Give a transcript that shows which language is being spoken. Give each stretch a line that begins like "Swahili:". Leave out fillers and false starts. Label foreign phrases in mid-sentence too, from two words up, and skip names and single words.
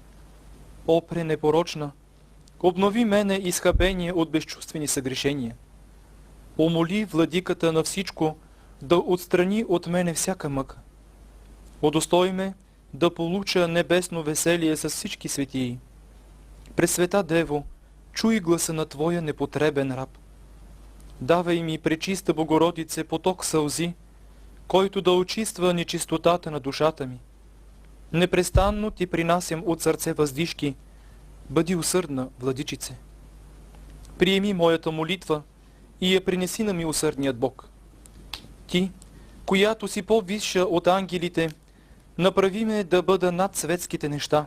Bulgarian: О, пренепорочна, обнови мене изхабение от безчувствени съгрешения. Умоли владиката на всичко да отстрани от мене всяка мъка. Удостой ме да получа небесно веселие с всички светии. Пресвета Дево, чуй гласа на Твоя непотребен раб. Давай ми, пречиста Богородице, поток сълзи, който да очиства нечистотата на душата ми. Непрестанно Ти принасям от сърце въздишки, бъди усърдна, Владичице. Приеми моята молитва и я принеси на милосърдният Бог. Ти, която си по-висша от ангелите, направи ме да бъда над светските неща.